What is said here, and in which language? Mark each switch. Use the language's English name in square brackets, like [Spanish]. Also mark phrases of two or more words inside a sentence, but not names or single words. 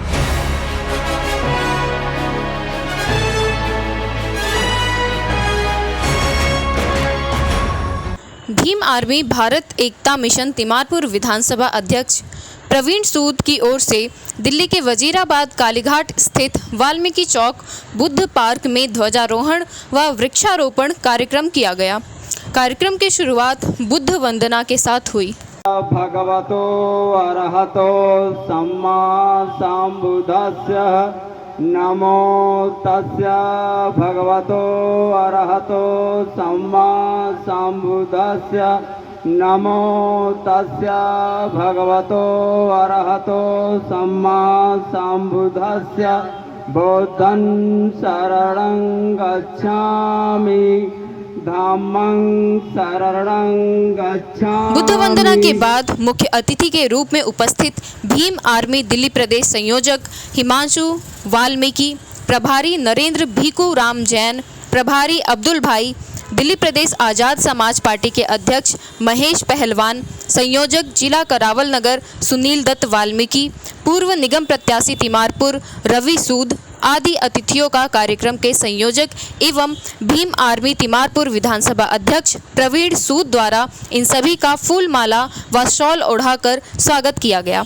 [Hindi] भीम आर्मी भारत एकता मिशन तिमारपुर विधानसभा अध्यक्ष प्रवीण सूद की ओर से दिल्ली के वजीराबाद कालीघाट स्थित वाल्मीकि चौक बुद्ध पार्क में ध्वजारोहण व वृक्षारोपण कार्यक्रम किया गया। कार्यक्रम की शुरुआत बुद्ध वंदना के साथ हुई। [Pali] भगवतो अरहतो सम्मा संबुद्धस्य नमो तस्य भगवतो अरहतो सम्मा संबुद्धस्य नमो तस्य भगवतो अरहतो सम्मा संबुद्धस्य बुद्धं शरणं गच्छामि धम्मं शरणं गच्छामि। [Hindi] बुद्ध वंदना के बाद मुख्य अतिथि के रूप में उपस्थित भीम आर्मी दिल्ली प्रदेश संयोजक हिमांशु वाल्मीकि, प्रभारी नरेंद्र भीकू राम जैन, प्रभारी अब्दुल भाई, दिल्ली प्रदेश आज़ाद समाज पार्टी के अध्यक्ष महेश पहलवान, संयोजक जिला करावल नगर सुनील दत्त वाल्मीकि, पूर्व निगम प्रत्याशी तिमारपुर रवि सूद आदि अतिथियों का कार्यक्रम के संयोजक एवं भीम आर्मी तिमारपुर विधानसभा अध्यक्ष प्रवीण सूद द्वारा इन सभी का फूल माला व शॉल ओढ़ाकर स्वागत किया गया।